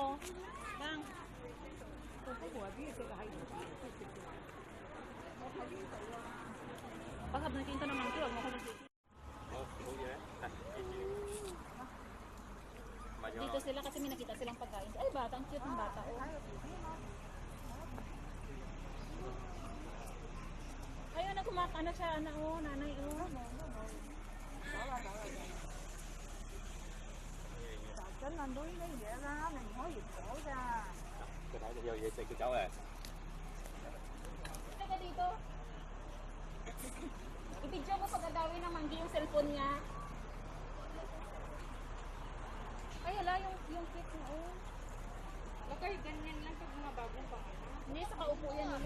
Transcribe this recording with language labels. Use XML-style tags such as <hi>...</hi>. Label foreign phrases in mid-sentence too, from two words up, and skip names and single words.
<tl>Bang. Baka nakita naman ito. Huwag mo ko nakita. Dito sila kasi may nakita silang pagkain. Ay, bata. Ang cute ng bata. Oh. Ayun na kumakana siya. Ana, oh, nanay. Oh.</tl> <vi>Cái thấy vô vậy cái cháu này.</vi> <tl>Teka dito. I-video mo pagkagawin ng manggi yung cellphone niya. Ay, hala, yung kit mo. Oh. Okay, ganyan lang pag mga bagong pa. Hindi, sa kaupo yan nila.</tl>